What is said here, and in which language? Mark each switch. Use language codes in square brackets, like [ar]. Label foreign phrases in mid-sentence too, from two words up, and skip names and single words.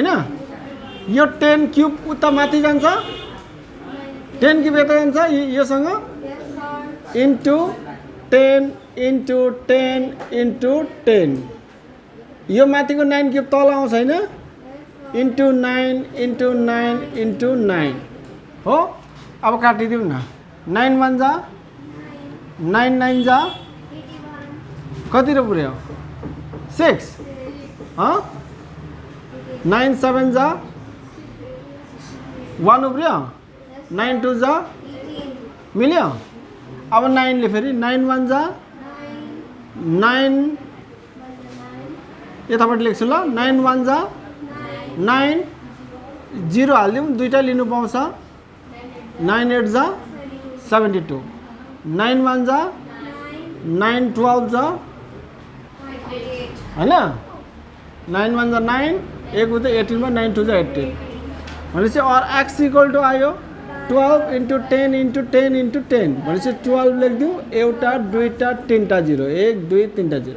[ne] यो 10 क्यूब उता माथि जान्छ, 10 क्यूब यता जान्छ योसँग इन्टु 10 इन्टु 10 इन्टु 10। यो माथिको 9 क्यूब तल आउँछ होइन? इन्टु 9 इन्टु 9 इन्टु 9 हो। अब काटिदिउँ न। 9 1 जा 9 9 जा कति र पुऱ्यो? 6 हाँ। 9 7 जा 1 उब्रियो। 9 2 जा मिल्यो। अब 9 ले फेरि 9 1 जा 9 यतापट्टि लेख्छु ल। 9 1 जा 9 0 हालिदिउँ, दुईटा लिनु पाउँछ। 9 8 जा 72, 9 1 जा 9 12 जा हैन, 9 1 जा 9, एक उतै 18 मा 9 2 जा 18 भनेपछि और x [en] equal to [ne] आयो 12 into 10 into 10 into 10 भनेपछि 12 लेख्दिउँ, एउटा दुईटा तीनटा 0, 1 2 3टा 0।